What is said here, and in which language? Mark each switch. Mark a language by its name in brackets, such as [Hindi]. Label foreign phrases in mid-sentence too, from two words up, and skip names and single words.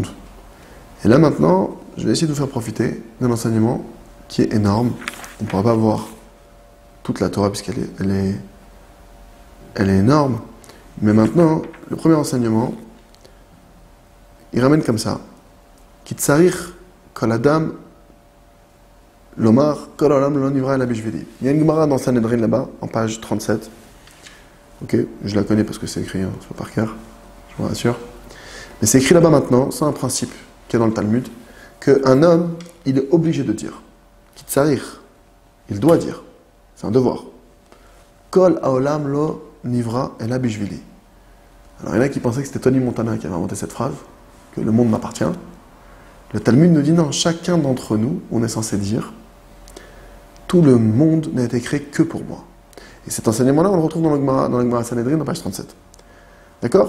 [French] Et là maintenant, je vais essayer de vous faire profiter d'un enseignement qui est énorme. On ne pourra pas voir toute la Torah puisqu'elle est énorme. Mais maintenant, le premier enseignement, il ramène comme ça. [Hebrew] שצריך כל אדם לומר כל עולם לא נברא אלא בשבילי. [French] Il y a une Gemara dans Sanhedrin là-bas, en page 37. Ok, je la connais parce que c'est écrit, c'est pas par cœur, je vous rassure. Mais c'est écrit là-bas maintenant, c'est un principe qui est dans le Talmud, qu'un homme, il est obligé de dire. Kitzarich, il doit dire. C'est un devoir. [Hebrew] כל העולם לא נברא אלא בשבילי. [French] Alors il y en a qui pensaient que c'était Tony Montana qui avait inventé cette phrase, que le monde m'appartient. Le Talmud nous dit non, chacun d'entre nous, on est censé dire, tout le monde n'a été créé que pour moi. Et cet enseignement-là, on le retrouve dans le Gemara Sanhedrin, dans page 37. D'accord?